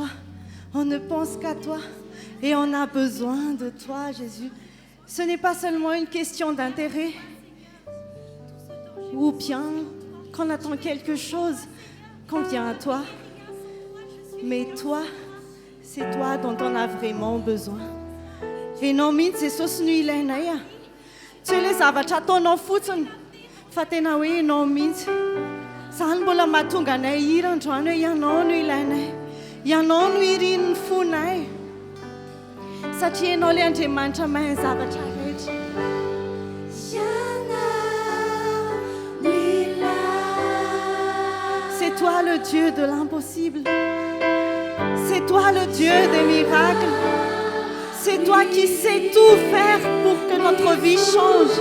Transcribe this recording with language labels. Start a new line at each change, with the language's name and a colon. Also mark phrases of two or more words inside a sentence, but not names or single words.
French: On ne pense qu'à toi et on a besoin de toi, Jésus. Ce n'est pas seulement une question d'intérêt ou bien qu'on attend quelque chose, qu'on vient à toi. Mais toi, c'est toi dont on a vraiment besoin. Et non
Malagasy: mihitsy Jesosy no ilainay a. Tsy hoe ilay zavatra ataonao fotsiny, fa tena hoe ianao mihitsy. Izany mbola mahatonga anay hira androany hoe ianao no ilainay. Ianao no irian'ny fonay. Satria ianao ilay Andriamanitra mahay ny zavatra rehetra.
French: C'est toi le Dieu de l'impossible. C'est toi le Dieu des miracles. C'est toi qui sais tout faire pour que notre vie change.